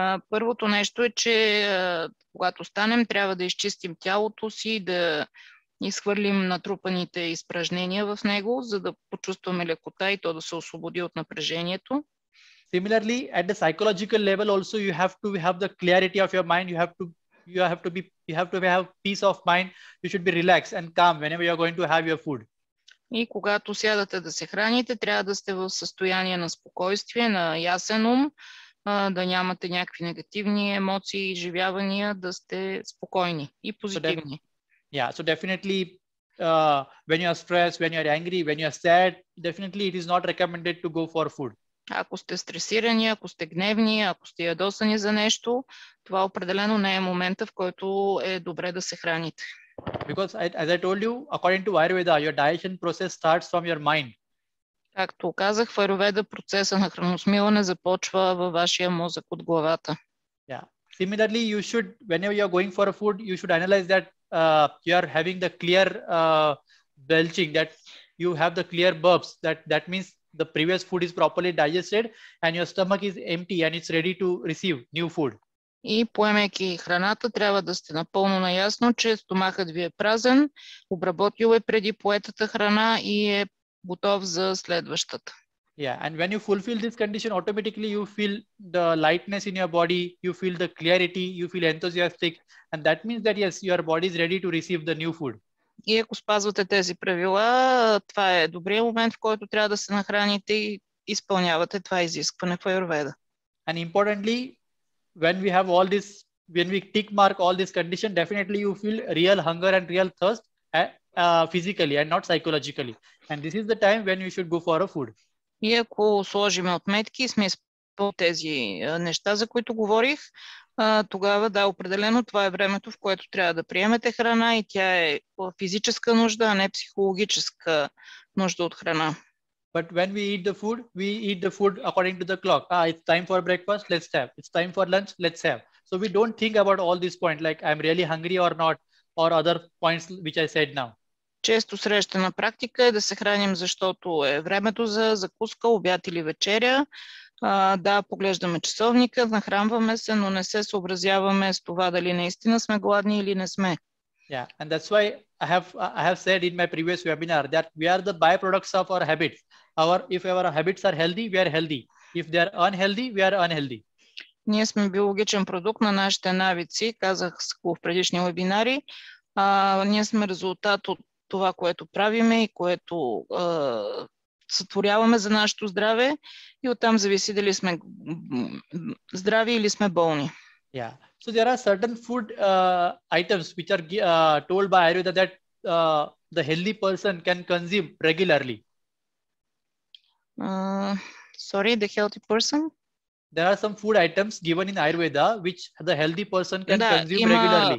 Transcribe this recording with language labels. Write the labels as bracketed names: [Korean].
[Bulgarian] Първото нещо е, че когато станем, трябва да изчистим тялото си, да изхвърлим натрупаните изпражнения в него, за да почувстваме лекота и то да се освободи от напрежението. [English] Similarly, at the psychological level also, you have to have the clarity of your mind. You have to have peace of mind. You should be relaxed and calm whenever you are going to have your food. [Bulgarian] И когато сядате да се храните, трябва да сте в състояние на спокойствие, на ясен ум, да нямате някакви негативни емоции, изживявания, да сте спокойни и позитивни. [English] So definitely when you are stressed, when you are angry, when you are sad, definitely it is not recommended to go for food. [Bulgarian] Ако сте стресирани, ако сте гневни, ако сте ядосани за нещо, това определено не е момента, в който е добре да се храните. [English] Because as I told you, according to Ayurveda, your digestion process starts from your mind. [Bulgarian] Както казах, в Аюрведа процеса на храносмилане започва във вашия мозък от главата. [English] Yeah. Similarly, you should, whenever you are going for a food, you should analyze that you are having the clear belching, that you have the clear burps. That means the previous food is properly digested and your stomach is empty and it's ready to receive new food. [Bulgarian] И поемайки храната, трябва да сте напълно наясно, че стомахът ви е празен, обработил е преди поетата храна и е готов за следващата. [English] Yeah, and when you fulfill this condition, automatically you feel the lightness in your body, you feel the clarity, you feel enthusiastic, and that means that yes, your body is ready to receive the new food. [Bulgarian] И ако спазвате тези правила, това е добрият момент, в който трябва да се нахраните и изпълнявате това изискване в Аюрведа. [English] And importantly, when we have all this, when we tick mark all this condition, definitely you feel real hunger and real thirst physically and not psychologically. And this is the time when you should go for a food. [Bulgarian] И ако сложим отметки и сме изпълнили тези неща, за които говорих, тогава да, определено това е времето, в което трябва да приемете храна и тя е физическа нужда, а не психологическа нужда от храна. [English] But when we eat the food according to the clock. It's time for breakfast, let's have. It's time for lunch, let's have. So we don't think about all these points, like I'm really hungry or not, or other points which I said now. [Bulgarian] Често срещана практика е да се храним, защото е времето за закуска, обяд или вечеря. Да, поглеждаме часовника, нахранваме се, но не се съобразяваме с това дали наистина сме гладни или не сме. [English] Yeah, and that's why I have said in my previous webinar that we are the byproducts of our habits. If our habits are healthy, we are healthy. If they are unhealthy, we are unhealthy. [Bulgarian] Ние сме биологичен продукт на нашите навици, казах в предишни вебинари. Ние сме резултат от това, което правиме и което сътворяваме за нашето здраве и оттам зависи дали сме здрави или сме болни. [English] Yeah. So there are certain food items which are told by Ayurveda that the healthy person can consume regularly. Sorry, the healthy person? There are some food items given in Ayurveda which the healthy person can consume regularly.